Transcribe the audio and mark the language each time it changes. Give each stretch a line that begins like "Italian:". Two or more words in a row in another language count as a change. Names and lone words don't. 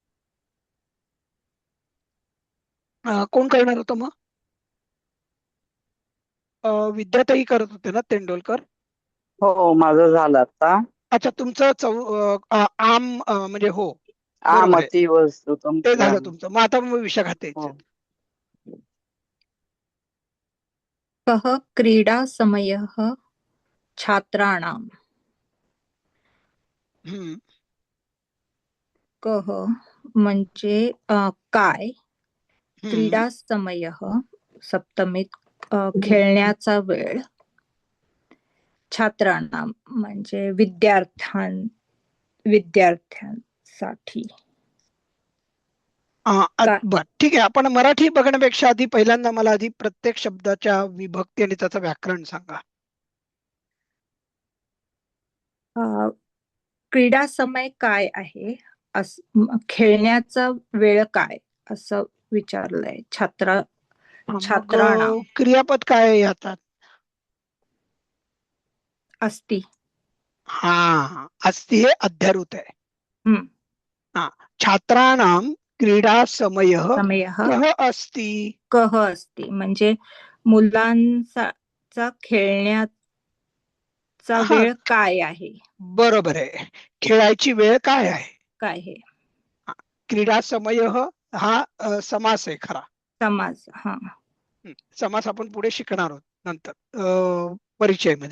Marathi: कोण करणार होतं मग? विद्याताई करत होते ना, तेंडोलकर. हो माझं झालं आता. अच्छा, तुमचं आम म्हणजे हो बरोबर आहे, आमती वस्तू ते झालं तुमचं. मग आता मग विशाखात हो. यायचं.
Sanskrit: कः क्रीडा समयः छात्राणाम. हम्म.
Marathi: कः म्हणजे काय. हम्म.
Sanskrit: क्रीडा समयः
Marathi: सप्तमीत खेळण्याचा वेळ. छात्राणाम म्हणजे विद्यार्थ्यांसाठी. बर, ठीक आहे. आपण मराठी बघण्यापेक्षा आधी पहिल्यांदा मला आधी प्रत्येक शब्दाच्या विभक्ती आणि त्याचं व्याकरण सांगा.
Sanskrit: क्रीडा समय
Marathi: काय आहे, खेळण्याचा वेळ काय असं विचारलंय. मग छात्राणाम क्रियापद काय आहे यात? अस्ति. हा, अस्ति हे अध्यारूत आहे. हम्म.
Sanskrit: छात्राणाम क्रीडा समयः समयः कः अस्ति. कः अस्ति
Marathi: म्हणजे मुलांचा खेळण्याचा हा, वेळ काय आहे. बरोबर आहे. खेळायची वेळ काय आहे. काय हे
Sanskrit: क्रीडा समयः
Marathi: हा समास आहे खरा. समास. हा, समास आपण पुढे शिकणार आहोत नंतर परिचयमध्ये.